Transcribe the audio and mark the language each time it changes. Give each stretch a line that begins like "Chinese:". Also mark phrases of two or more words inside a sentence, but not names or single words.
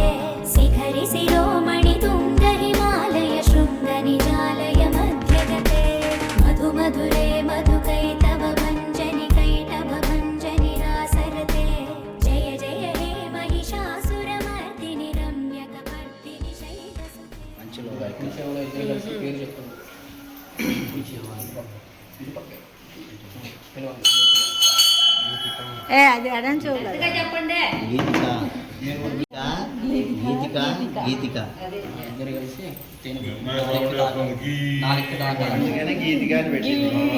Sanskrit: शिखरि शिरोमणि तुङ्ग हिमालय शृङ्ग निजालय मध्यगते मधु मधुरे मधुकैटभ भञ्जनि कैटभ भञ्जनि रासरते जय जय हे महिषासुरमर्दिनि रम्यकपर्दिनि शैलसुते
Telugu: అది అడని చూడాలి చెప్పండి. గీతిక గీతిక ఇద్దరు కలిసి గీతిక అని పెట్టింది.